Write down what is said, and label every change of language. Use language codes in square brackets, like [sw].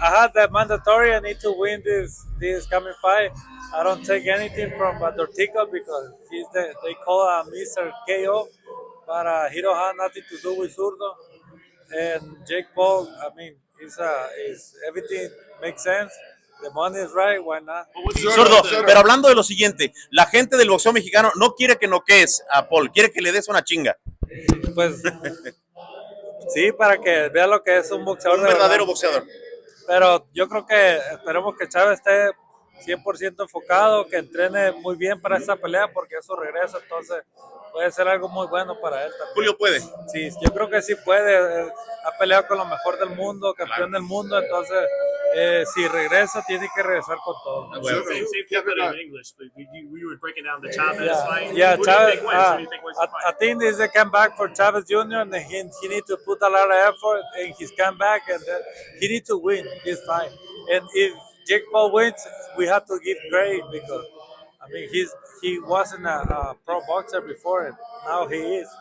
[en] I had the mandatory. I need to win this coming fight. I don't take anything from Dortico because they call Mr. KO, but he don't have nothing to do with Zurdo. And Jake Paul, I mean, is everything makes sense. The money is right, why not? [es] Zurdo, pero hablando de lo siguiente, la gente del boxeo mexicano no quiere que noquees a Paul, quiere que le des una chinga. Pues sí, para que vea lo que es un boxeador. Un verdadero boxeador. Pero yo creo que esperemos que Chávez esté 100% enfocado, que entrene muy bien para esa pelea porque es su regreso, entonces puede ser algo muy bueno para él también. Julio puede. Sí, yo creo que sí puede. Ha peleado con lo mejor del mundo, campeón del mundo, entonces si regresa tiene que regresar con todo. [en] Well, same in English, but we were breaking down the Chavez fight. Yeah, Chavez. I think this is a comeback for Chavez Jr. and he needs to put a lot of effort in his comeback, and then he needs to win this fight. And if Jake Paul wins, we have to give credit because I mean he wasn't a pro boxer before, and now he is.